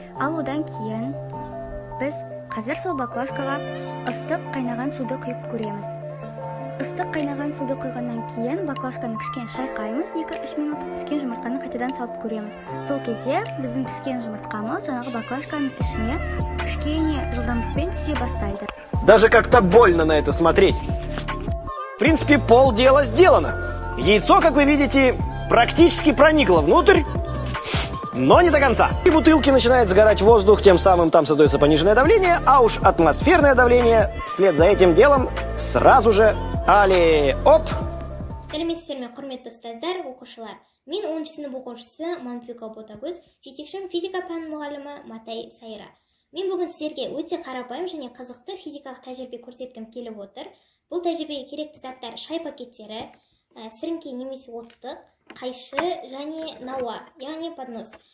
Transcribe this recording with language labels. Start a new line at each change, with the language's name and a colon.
Kazakh: Ал одан кейін біз қазір сол баклажкаға ыстық қайнаған суды құйып көреміз. Ыстық қайнаған суды құйғаннан кейін баклажканы кішкене шайқаймыз, 2-3 минут піскен жұмыртқаны қайтадан салып көреміз. Сол кезде біздің піскен жұмыртқамыз жаңағы баклажканың ішіне кішкене жылдамдықпен түсе бастайды.
Russian: Даже как-то больно на это смотреть. В принципе, полдела сделано. Яйцо, как вы видите, практически проникло внутрь, но не до конца. И бутылки начинает сгорать воздух, тем самым там создается пониженное давление, а уж атмосферное давление вслед за этим делом сразу же оп!
Kazakh: Сәлеметсіздер ме, құрметті ұстаздар, оқушылар. Мен 10 сынып оқушысы Манпюка Ботагөз, жетекшім физика пән мұғалімі Матай Сайра. Мен бүгін сіздерге өте қарапайым және қызықты физикалық тәжірибе көрсеткім келіп отыр. Бұл тәжірибеге керекті заттар шай пакеттері, сіріңке немесе оттық, қайшы және науа, яғни поднос.